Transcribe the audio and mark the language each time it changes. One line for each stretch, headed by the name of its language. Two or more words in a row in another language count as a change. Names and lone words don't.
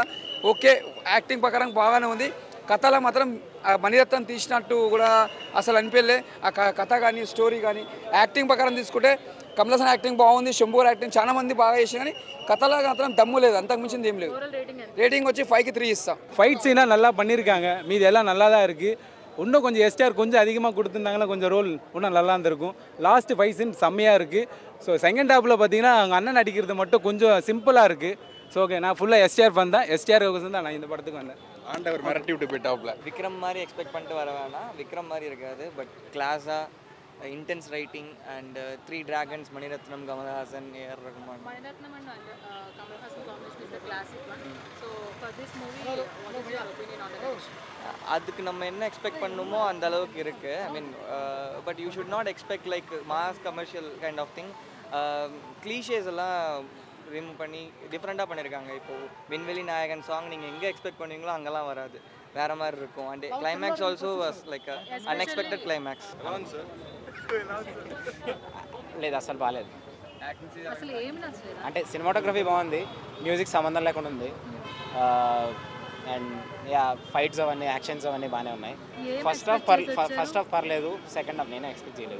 Telugu: ఓకే, యాక్టింగ్ ప్రకారం బాగానే ఉంది. కథలో మాత్రం మణిరత్నం తీసినట్టు కూడా అసలు అనిపించలే. ఆ కథ కానీ స్టోరీ కానీ యాక్టింగ్ ప్రకారం తీసుకుంటే కమల్ హాసన్ యాక్టింగ్ బాగుంది, శంభు గారి యాక్టింగ్ చాలా మంది బాగా చేసిన, కానీ కథలో మాత్రం దమ్ము లేదు, అంతకు మించింది ఏం లేదు. రేటింగ్ వచ్చి 5కి 3 ఇస్తాం.
Tamil: ஃபைட் சீனாக நல்லா பண்ணியிருக்காங்க, மீதி எல்லாம் நல்லா தான் இருக்குது. இன்னும் கொஞ்சம் எஸ்டிஆர் கொஞ்சம் அதிகமாக கொடுத்துருந்தாங்கன்னா கொஞ்சம் ரோல் இன்னும் நல்லா இருந்திருக்கும்.
English: last fight scene
Tamil: செம்மையாக இருக்குது. ஸோ செகண்ட் ஹாஃபில் பார்த்தீங்கன்னா அவங்க அண்ணன் நடிக்கிறது மட்டும் கொஞ்சம் சிம்பிளாக இருக்குது. ஸோ ஓகே, நான் ஃபுல்லாக எஸ்டிஆர் ஃபன் தான். எஸ்டிஆர் தான் நான் இந்த படத்துக்கு வந்தேன். ஆண்டவர் மிரட்டி விட்டு போயிட்டாப்ல. விக்ரம் மாதிரி எக்ஸ்பெக்ட் பண்ணிட்டு வர வேணாம், விக்ரம் மாதிரி இருக்காது, பட் கிளாஸாக
English: intense writing and
Tamil: 3 dragons மணிரத்னம், கமல்ஹாசன், ஏஆர் ரகுமான்.
English: Maniratnam and Kamal Hassan combination is the classic one. So for this movie, what is your opinion on the direction?
Tamil: அதுக்கு நம்ம என்ன எக்ஸ்பெக்ட் பண்ணுமோ அந்த அளவுக்கு இருக்குது.
English: I mean but you should not expect like mass commercial kind of thing.
Tamil: க்ளீஷேஸ் எல்லாம் ரிமூவ் பண்ணி டிஃப்ரெண்ட்டாக பண்ணியிருக்காங்க. இப்போது விண்வெளி நாயகன் சாங் நீங்கள் எங்கே எக்ஸ்பெக்ட் பண்ணுவீங்களோ அங்கெல்லாம் வராது, வேறு மாதிரி இருக்கும்.
English: and climax also was like unexpected climax.
Telugu: లేదు అసలు బాగాలేదు. అసలు ఏం నచ్చలేదు. అంటే సినిమాటోగ్రఫీ బాగుంది, మ్యూజిక్ సంబంధం లేకుండా ఉంది, అండ్ యా ఫైట్స్ అవన్నీ యాక్షన్స్ అవన్నీ బాగానే ఉన్నాయి.
English: first half
Telugu: పర్లేదు,
English: second half
Telugu: నేనే ఎక్స్పెక్ట్ చేయలేదు.